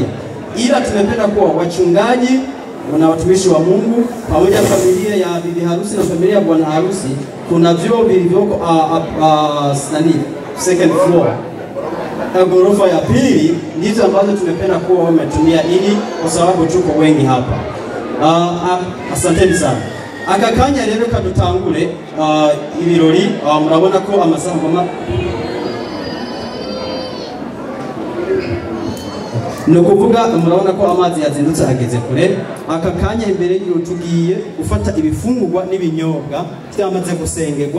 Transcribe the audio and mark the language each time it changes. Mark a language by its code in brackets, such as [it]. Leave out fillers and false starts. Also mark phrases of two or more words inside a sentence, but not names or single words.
[sw] Ila tumependa kuwa wachungaji na watumishi wa Mungu pamoja na familia ya bibi harusi na familia ya bwana harusi, kuna vyoo vilivyoko [en] second floor, [sw] ghorofa ya pili, ndizo ambazo tumependa kuwa wametumia ili kwa sababu tuko wengi hapa. Asanteni sana. [rn] Aka kanya rero kadutangure ibirori. Murabona ko amasaha no kuvuga, murabona ko amazi yazindutse ageze kure. Aka kanya imbere y'iro tugiye gufata ibifungurwa n'ibinyobwa byamaze gusengerwa.